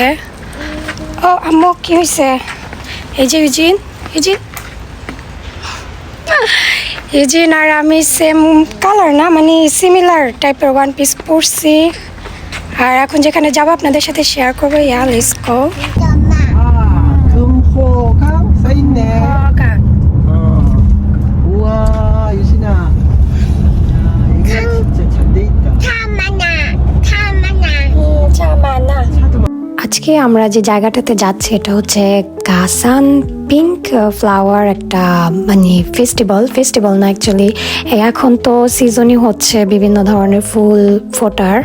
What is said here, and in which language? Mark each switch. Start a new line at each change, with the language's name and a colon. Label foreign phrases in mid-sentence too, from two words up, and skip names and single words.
Bangla: ও আম্মু কি হয়েছে? এই যে ইউজিন আর আমি
English: same color
Bangla: না, মানে
English: similar type one piece
Bangla: পরছি। আর এখন যেখানে যাব আপনাদের সাথে শেয়ার করবো।
English: ya let's go.
Korean: 금호강 써있네. 우와 유진아, 이게 진짜 잘 돼있다.
Bangla: আজকে আমরা যে জায়গাটাতে যাচ্ছি এটা হচ্ছে গাসান
English: pink flower
Bangla: একটা মানে ফেস্টিভ্যাল না অ্যাকচুয়ালি, এখন তো সিজনই হচ্ছে বিভিন্ন ধরনের ফুল ফোটার।